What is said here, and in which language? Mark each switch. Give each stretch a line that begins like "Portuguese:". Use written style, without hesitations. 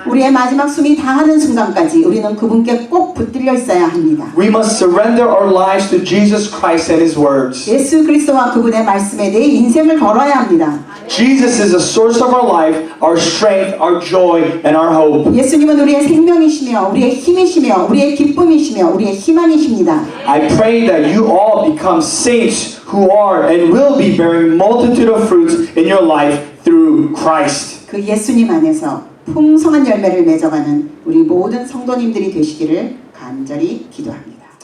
Korean: 우리의 마지막 숨이 다하는 순간까지 우리는 그분께 꼭 붙들려 있어야 합니다.
English: We must surrender our lives to Jesus Christ and His words.
Korean: 예수 그리스도와 그분의 말씀에 내 인생을 걸어야 합니다.
English: Jesus is the source of our life, our strength, our joy, and our hope.
Korean: 예수님은 우리의 생명이시며 우리의 힘이시며 우리의 기쁨이시며 우리의 희망이십니다.
English: I pray that you all become saints who are and will be bearing multitude of fruits in your life through Christ.
Korean: 그 예수님 안에서 풍성한 열매를 맺어가는 우리 모든 성도님들이 되시기를 간절히 기도합니다.